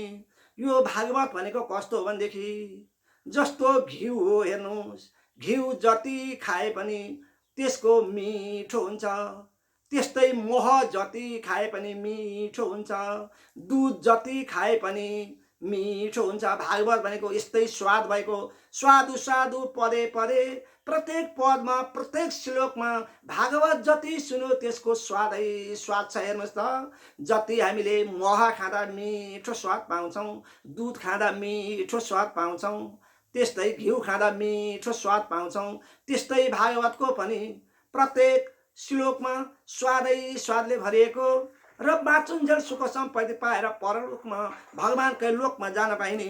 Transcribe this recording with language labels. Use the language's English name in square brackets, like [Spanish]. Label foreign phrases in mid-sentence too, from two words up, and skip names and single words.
[Nepali] यो भागवत भनेको कस्तो हो भनेदेखि जस्तो घिउ हो, हेर्नुहोस्, घिउ जति खाए पनि त्यसको मिठो हुन्छ, त्यस्तै मोह जति खाए पनि मिठो हुन्छ, दुध जति खाए पनि मिठो हुन्छ। भागवत भनेको यस्तै स्वाद भएको, [Sanskrit] स्वादु पदे पदे [Nepali] प्रत्येक पदमा प्रत्येक श्लोकमा भागवत जति सुन्यो त्यसको स्वादै स्वाद छ। हेर्नुहोस् त, जति हामीले मह खाँदा मिठो स्वाद पाउँछौँ, दुध खाँदा मिठो स्वाद पाउँछौँ, त्यस्तै घिउ खाँदा मिठो स्वाद पाउँछौँ, त्यस्तै भागवतको पनि प्रत्येक श्लोकमा स्वादले भरिएको र बाँचुन्जेल सुख सम्पत्ति पाएर परलोकमा भगवानकै लोकमा जान पाइने।